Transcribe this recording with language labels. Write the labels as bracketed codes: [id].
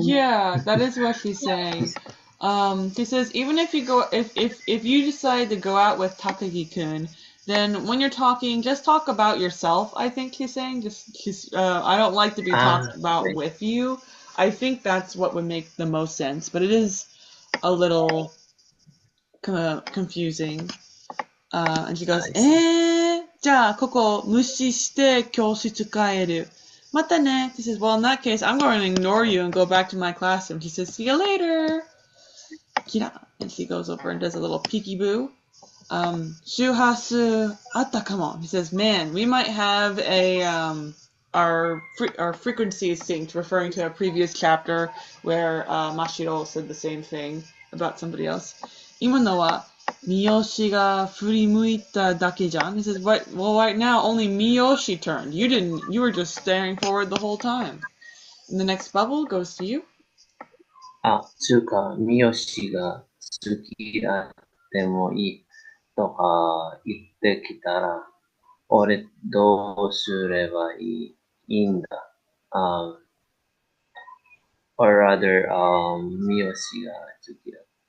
[en] Yeah, that is what he's saying. He says even if you decide to go out with Takagi-kun, then when you're talking, just talk about yourself. I think he's saying I don't like to be talked about Okay. with you. I think that's what would make the most sense, but it is a little kind of confusing. And she goes, I see. [ja] じゃあここ無視して教室帰る。またね. [en] He says, well, in that case, I'm going to ignore you and go back to my classroom. He says, see you later. Kira. And she goes over and does a little peekaboo. Shuhasu atakamo. He says, man, we might have our frequency is synced, referring to a previous chapter where Mashiro said the same thing about somebody else. [ja] 今のはMiyoshiが振り向いただけじゃん. [en] He says, well, right now only Miyoshi turned. You were just staring forward the whole time. And the next bubble goes to you. [ja] つうか、三好が好きだってもいいとか言ってきたら、俺どうすればいいんだ。 [en] or rather, [ja] 三好が好きだ。